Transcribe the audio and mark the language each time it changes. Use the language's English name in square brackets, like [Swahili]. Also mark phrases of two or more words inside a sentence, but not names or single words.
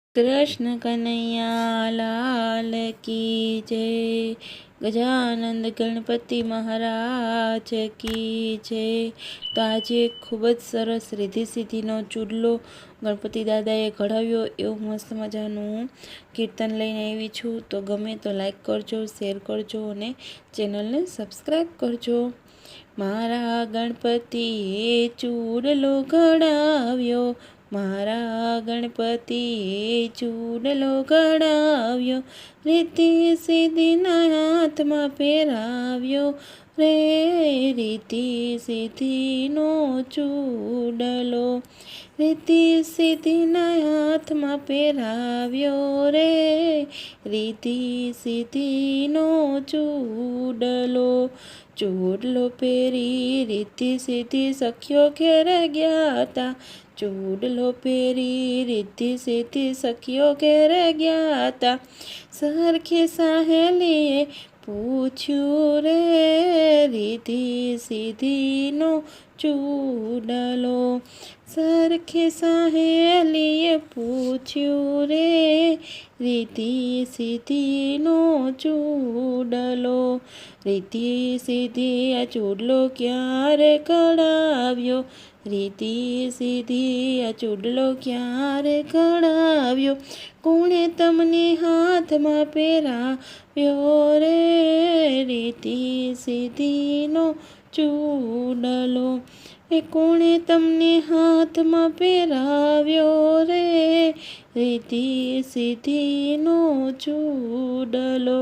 [Hindi] कृष्ण कन्हैया लाल की जय। गजानंद गणपति महाराज की जय। [Gujarati] તો આજ ખૂબ જ સરસ રિદ્ધિ સિદ્ધિનો ચૂડલો ગણપતિ દાદાએ ઘડાવ્યો એવં મસ્ત મજાનું કીર્તન લઈને આવી છું। તો ગમે તો લાઇક કરજો, શેર કરજો અને ચેનલને સબ્સ્ક્રાઇબ કરજો। મારા ગણપતિએ ચૂડલો ઘડાવ્યો, મારા ગણપતિએ ચૂડલો ઘડાવ્યો, રિદ્ધિ સિદ્ધિના હાથમાં પહેરાવ્યો રે, રિદ્ધિ સિદ્ધિનો ચૂડલો, રિદ્ધિ સિદ્ધિના હાથમાં પહેરાવ્યો રે, રિદ્ધિ સિદ્ધિનો ચૂડલો। ચૂડલો પહેરી રિદ્ધિ સિદ્ધિ સખિયો ઘેર ગ્યાતા, ચૂડલો પહેરી રિદ્ધિ સિદ્ધિ સખિયો ઘેર ગ્યાતા, સરખી સહેલીએ પૂછ્યું રે, રિદ્ધિ સિદ્ધિનો ચૂડલો, સરખી સહેલીએ પૂછ્યું રે, રિદ્ધિ સિદ્ધિનો ચૂડલો, રિદ્ધિ સિદ્ધિ આ ચૂડલો ક્યારે ઘડાવ્યો, રિદ્ધિ સિદ્ધિ આ ચૂડલો ક્યારે ઘડાવ્યો, કોણે તમને હાથમાં પહેરાવ્યો રે, રિદ્ધિ સિદ્ધિનો ચૂડલો, કોણે તમને હાથમાં પહેરાવ્યો રે, રિદ્ધિ સિદ્ધિનો ચૂડલો।